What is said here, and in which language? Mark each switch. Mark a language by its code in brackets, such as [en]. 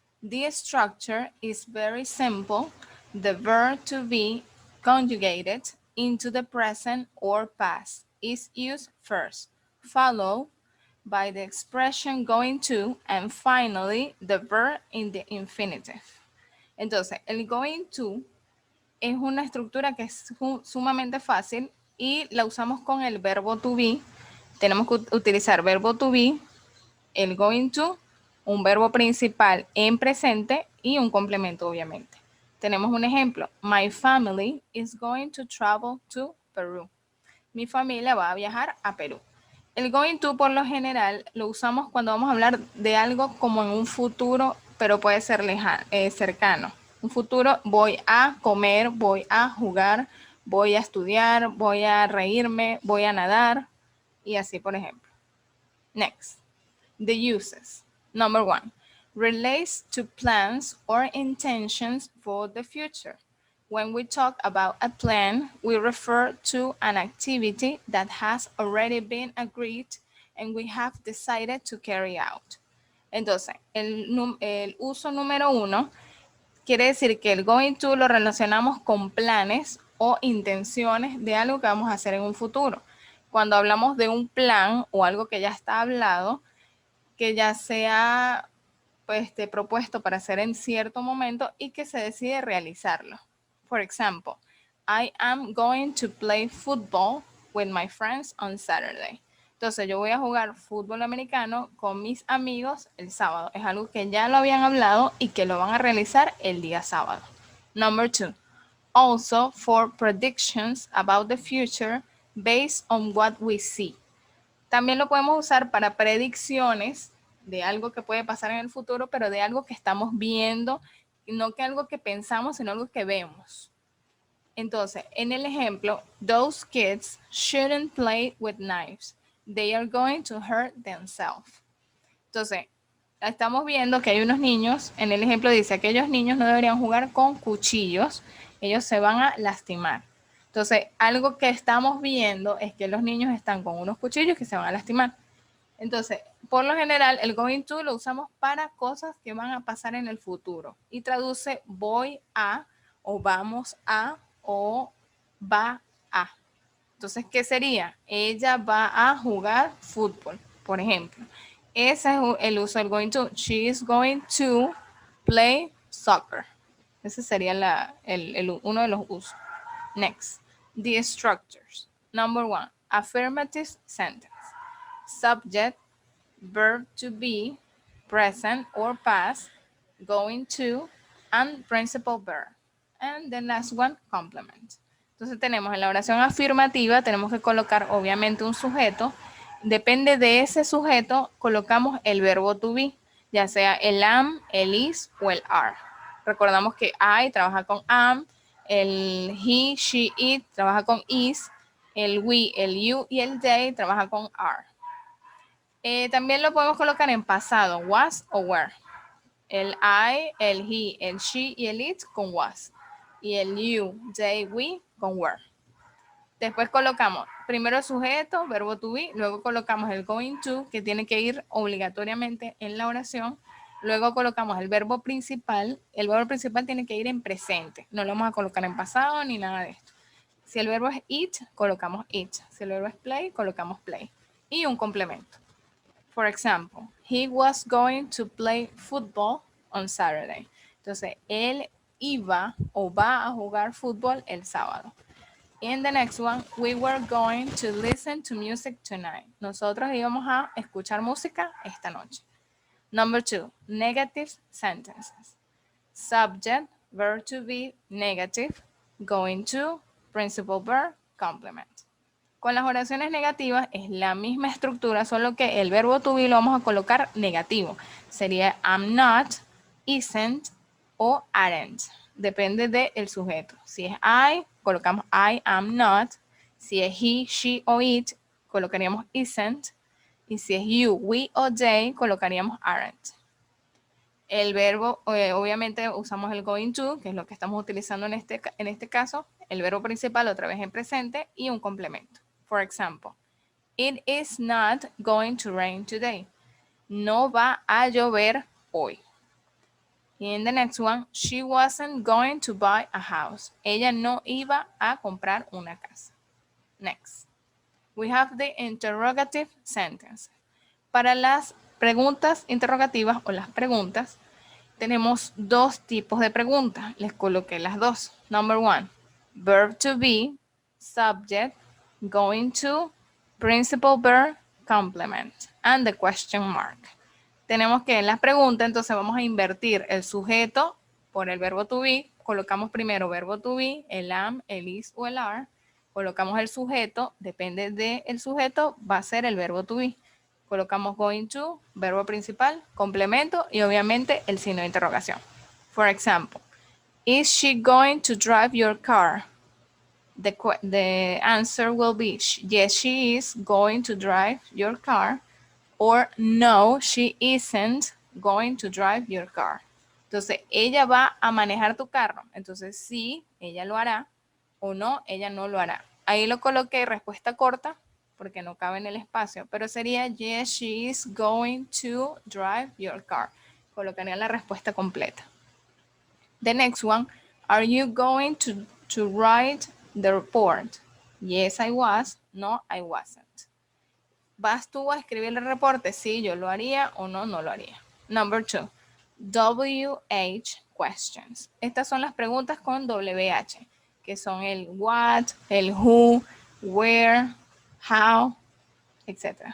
[en] The structure is very simple. The verb to be conjugated into the present or past is used first, followed by the expression going to, and finally the verb in the infinitive. [es] Entonces, el going to es una estructura que es sumamente fácil y la usamos con el verbo to be. Tenemos que utilizar verbo to be, el going to, un verbo principal en presente y un complemento, obviamente. Tenemos un ejemplo. [en] My family is going to travel to Peru. [es] Mi familia va a viajar a Perú. El going to, por lo general, lo usamos cuando vamos a hablar de algo como en un futuro, pero puede ser cercano. Un futuro, voy a comer, voy a jugar, voy a estudiar, voy a reírme, voy a nadar, y así, por ejemplo. [en] Next, the uses. Number one, relates to plans or intentions for the future. When we talk about a plan, we refer to an activity that has already been agreed and we have decided to carry out. [es] Entonces, el uso número uno quiere decir que el going to lo relacionamos con planes o intenciones de algo que vamos a hacer en un futuro. Cuando hablamos de un plan o algo que ya está hablado, que ya sea pues, propuesto para hacer en cierto momento y que se decide realizarlo. [en] For example, I am going to play football with my friends on Saturday. [es] Entonces yo voy a jugar fútbol americano con mis amigos el sábado. Es algo que ya lo habían hablado y que lo van a realizar el día sábado. [en] Number two, also for predictions about the future based on what we see. [es] También lo podemos usar para predicciones de algo que puede pasar en el futuro, pero de algo que estamos viendo, no que algo que pensamos, sino algo que vemos. Entonces, en el ejemplo, [en] those kids shouldn't play with knives. They are going to hurt themselves. [es] Entonces, estamos viendo que hay unos niños, en el ejemplo dice, aquellos niños no deberían jugar con cuchillos, ellos se van a lastimar. Entonces, algo que estamos viendo es que los niños están con unos cuchillos que se van a lastimar. Entonces, por lo general, el going to lo usamos para cosas que van a pasar en el futuro y traduce voy a o vamos a o va a. Entonces, ¿qué sería? Ella va a jugar fútbol, por ejemplo. Ese es el uso del going to. [en] She is going to play soccer. [es] Ese sería uno de los usos. [en] Next, the structures. Number one, affirmative sentence. Subject, verb to be, present or past, going to, and principal verb. And the last one, complement. [es] Entonces tenemos en la oración afirmativa, tenemos que colocar obviamente un sujeto. Depende de ese sujeto, colocamos el verbo to be, ya sea el am, el is o el are. Recordamos que I trabaja con am, el he, she, it trabaja con is, el we, el you y el they trabaja con are. También lo podemos colocar en pasado, was o were. El I, el he, el she y el it con was. Y el you, they, we con were. Después colocamos primero el sujeto, verbo to be, luego colocamos el going to, que tiene que ir obligatoriamente en la oración. Luego colocamos el verbo principal. El verbo principal tiene que ir en presente. No lo vamos a colocar en pasado ni nada de esto. Si el verbo es eat, colocamos eat. Si el verbo es play, colocamos play. Y un complemento. [en] For example, he was going to play football on Saturday. [es] Entonces, él iba o va a jugar fútbol el sábado. [en] In the next one, we were going to listen to music tonight. [es] Nosotros íbamos a escuchar música esta noche. [en] Number two, negative sentences. Subject, verb to be, negative, going to, principal verb, complement. [es] Con las oraciones negativas es la misma estructura, solo que el verbo to be lo vamos a colocar negativo. Sería I'm not, isn't o aren't. Depende del sujeto. Si es I, colocamos I am not. Si es he, she o it, colocaríamos isn't. Y si es you, we o they, colocaríamos aren't. El verbo, obviamente usamos el going to, que es lo que estamos utilizando en este caso, el verbo principal otra vez en presente y un complemento. [en] For example, it is not going to rain today. [es] No va a llover hoy. [en] In the next one, she wasn't going to buy a house. [es] Ella no iba a comprar una casa. [en] Next, we have the interrogative sentence. [es] Para las preguntas interrogativas o las preguntas, tenemos dos tipos de preguntas. Les coloqué las dos. [en] Number one, verb to be, subject, going to, principal verb, complement, and the question mark. [es] Tenemos que en las preguntas, entonces vamos a invertir el sujeto por el verbo to be. Colocamos primero verbo to be, el am, el is o el are. Colocamos el sujeto, depende del sujeto, va a ser el verbo to be. Colocamos going to, verbo principal, complemento y obviamente el signo de interrogación. [en] For example, is she going to drive your car? The answer will be yes, she is going to drive your car, or no, she isn't going to drive your car. [es] Entonces, ella va a manejar tu carro. Entonces, sí, ella lo hará, o no, ella no lo hará. Ahí lo coloqué respuesta corta porque no cabe en el espacio, pero sería [en] yes, she is going to drive your car. [es] Colocaría la respuesta completa. [en] The next one, are you going to write the report? Yes, I was. No, I wasn't. [es] ¿Vas tú a escribir el reporte? Sí, yo lo haría o no, no lo haría. [en] Number two, WH questions. [es] Estas son las preguntas con WH, que son el what, el who, where, how, etc.